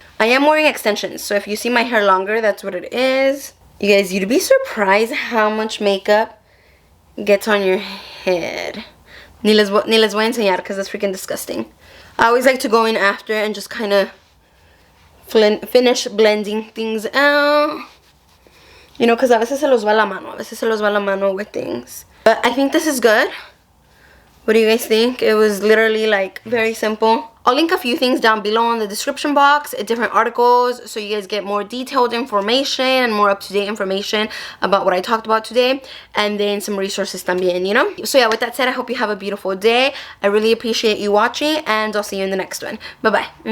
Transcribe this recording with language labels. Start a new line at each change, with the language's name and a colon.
English: I am wearing extensions, so if you see my hair longer, that's what it is. You guys, you'd be surprised how much makeup gets on your head.
Spanish: Ni les voy a enseñar
English: because that's freaking disgusting. I always like to go in after and just kind of finish blending things out. You know, because
Spanish: a veces se los va la mano. A veces se los va la mano
English: with things. But I think this is good. What do you guys think? It was literally, like, very simple. I'll link a few things down below in the description box, different articles, so you guys get more detailed information and more up-to-date information about what I talked about today, and then some resources también, you know? So yeah, with that said, I hope you have a beautiful day. I really appreciate you watching, and I'll see you in the next one. Bye-bye.